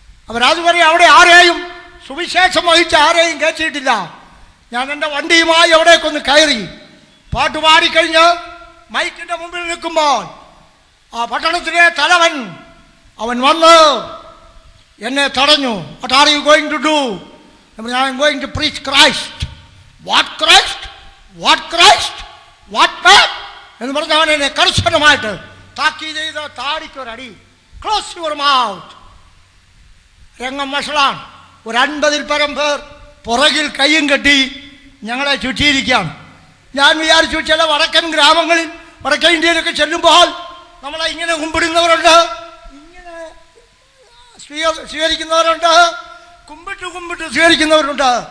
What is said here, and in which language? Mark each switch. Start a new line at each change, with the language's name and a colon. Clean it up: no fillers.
Malayalam: അവരതുവരെ അവിടെ ആരെയും സുവിശേഷം വഹിച്ച് ആരെയും കയറ്റിയിട്ടില്ല. ഞാൻ എൻ്റെ വണ്ടിയുമായി അവിടേക്കൊന്ന് കയറി. പാട്ടുപാടിക്കഴിഞ്ഞ് മൈക്കിൻ്റെ മുമ്പിൽ നിൽക്കുമ്പോൾ ആ പട്ടണത്തിലെ തലവൻ അവൻ വന്ന് എന്നെ തടഞ്ഞു.
English: What are you going to do? I am going to preach Christ. What Christ? What Christ? What man?
Malayalam: എന്ന് പറഞ്ഞ അവൻ എന്നെ കർശനമായിട്ട് താക്കീത് ചെയ്ത് താടിക്കൊരടി.
English: Close your mouth.
Malayalam: രംഗം വഷളാണ്. ഒരു 50-ൽ പരം പേർ പുറകിൽ കയ്യും കെട്ടി ഞങ്ങളെ ചുറ്റിയിരിക്കുകയാണ്. ഞാൻ വിചാരിച്ചു ചില വടക്കൻ ഗ്രാമങ്ങളിൽ വടക്കൻ ഇന്ത്യയിലൊക്കെ ചെല്ലുമ്പോൾ നമ്മളെ ഇങ്ങനെ കുമ്പിടുന്നവരുണ്ട്, ഇങ്ങനെ സ്വീകരിക്കുന്നവരുണ്ട്, കുമ്പിട്ട് സ്വീകരിക്കുന്നവരുണ്ട്.